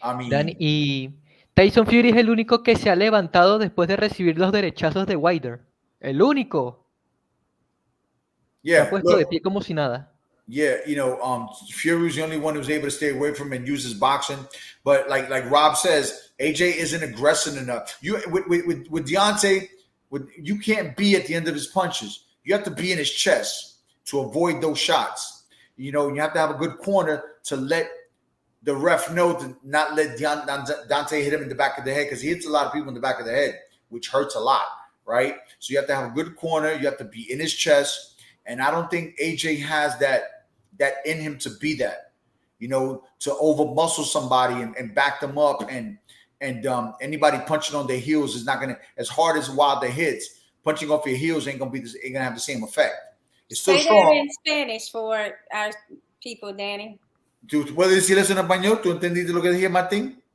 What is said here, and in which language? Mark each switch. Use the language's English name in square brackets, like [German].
[Spanish] Danny, y Tyson Fury es el único que se ha levantado después de recibir los derechazos de Wilder. El único. Se ha puesto de pie como si nada. [English] Yeah, Fury was the only one who was able to stay away from him and use his boxing. But like Rob says, AJ isn't aggressive enough. With Deontay, you can't be at the end of his punches. You have to be in his chest to avoid those shots. You have to have a good corner to let the ref know to not let Dante hit him in the back of the head, because he hits a lot of people in the back of the head, which hurts a lot, right? So you have to have a good corner. You have to be in his chest. And I don't think AJ has that in him to be that, to over muscle somebody and back them up. And anybody punching on their heels is not going to, as hard as Wilder hits, punching off your heels ain't going to have the same effect. It's still Say strong. that in Spanish for our people, Danny. [Spanish] ¿Tú puedes decir eso en español? ¿Tú entendiste lo que dije, Martín?